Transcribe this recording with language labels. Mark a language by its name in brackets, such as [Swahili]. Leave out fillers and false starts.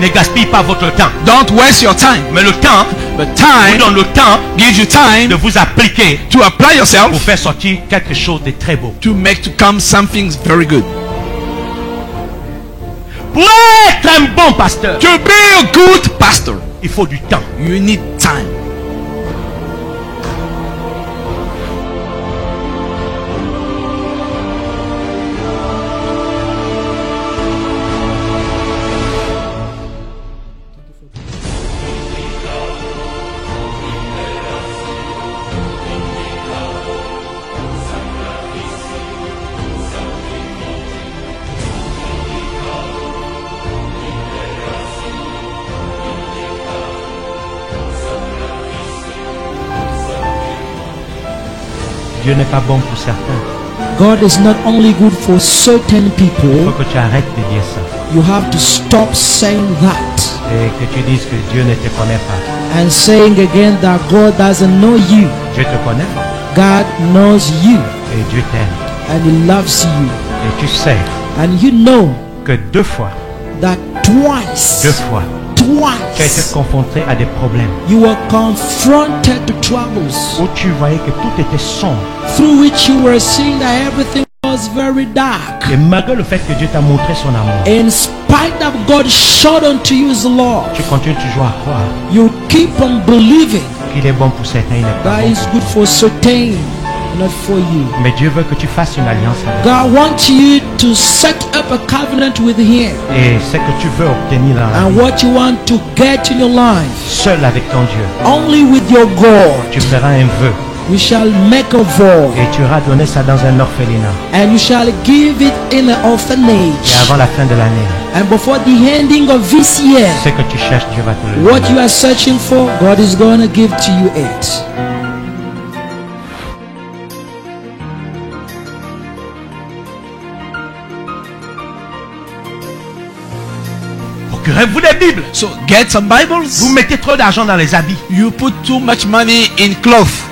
[French] ne gaspille pas votre temps. [English] don't waste your time. [French] Mais le temps [English] But [French] vous [English] time [French] donne le temps [English] gives you [French] de [English] time [French] vous appliquer [English] to apply yourself [French] pour faire sortir quelque chose de très beau. [English] to make to come something very good. [French] Pour être un bon pasteur, [English] To be a good pastor, [French] il faut du temps. [English] you need time. [French] Dieu n'est pas bon pour certains. [English] God is not only good for certain [French] Il [English] people. [French] faut que tu arrêtes de dire ça. [English] You have to stop saying that [French] Et que tu dises que Dieu ne te connaît pas. [English] and saying again that God doesn't know you. [French] Dieu te connaît [English] God knows you [French] et Dieu t'aime. [English] and He loves you. [French] Et tu sais [English] And you know [French] que deux fois [English] that twice [French] tu as été confronté à des problèmes [English] you were confronted to troubles [French] où tu voyais que tout était sombre. [English] through which you were seeing that everything was very dark. [French] Et malgré le fait que Dieu t'a montré son amour, [English] In spite of God showed unto you His love, [French] tu continues toujours à croire [English] you keep on believing [French] qu'il est bon pour certains, il n'est pas bon [English] is [French] pour [English] good for certain, not for you. [French] toi. Mais Dieu veut que tu fasses une alliance avec lui. [English] God wants you to set up a covenant with Him, [French] Et ce que tu veux obtenir dans la [English] and [French] vie, [English] what you want to get in your life, [French] seul avec ton Dieu, [English] only with your God, [French] tu feras un vœu [English] you shall make a vow, [French] et tu iras donner ça dans un orphelinat. [English] and you shall give it in an [French] Et [English] orphanage. [French] avant la fin de l'année, [English] And before the ending of this year, [French] ce que tu cherches, Dieu va te le [English] what [French] donner. [English] you are searching for, God is going to give to you it. [French] Procurez-vous des Bibles. [English] So get some Bibles. [French] Vous mettez trop d'argent dans les habits [English] You put too much money in cloth